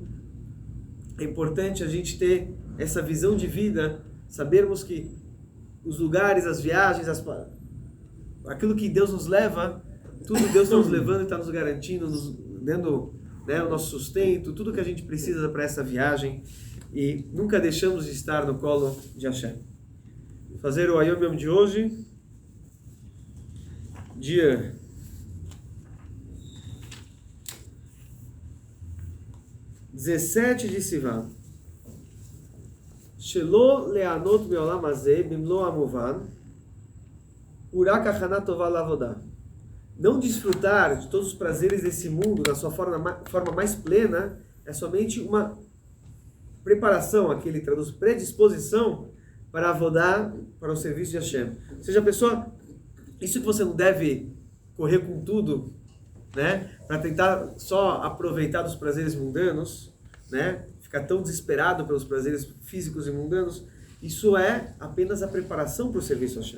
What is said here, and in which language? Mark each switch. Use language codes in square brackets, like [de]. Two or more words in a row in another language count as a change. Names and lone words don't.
[pt] É importante a gente ter essa visão de vida, sabermos que os lugares, as viagens, aquilo que Deus nos leva, tudo Deus está nos levando e está nos garantindo, nos dando, né, o nosso sustento, tudo que a gente precisa para essa viagem, e nunca deixamos de estar no colo de Hashem. Vou fazer o Ayom Yom de hoje, dia 17 de Sivan. [he] שלא ליהנות מעולם הזה במלוא טובו ורק הכנה טובה לעבודה. [pt] Não desfrutar de todos os prazeres desse mundo na sua forma mais plena é somente uma preparação, aqui ele traduz predisposição para avodar, para o serviço de Hashem. Ou seja, a pessoa, isso que você não deve correr com tudo, né, para tentar só aproveitar dos prazeres mundanos, né, ficar tão desesperado pelos prazeres físicos e mundanos, isso é apenas a preparação para o serviço a Hashem.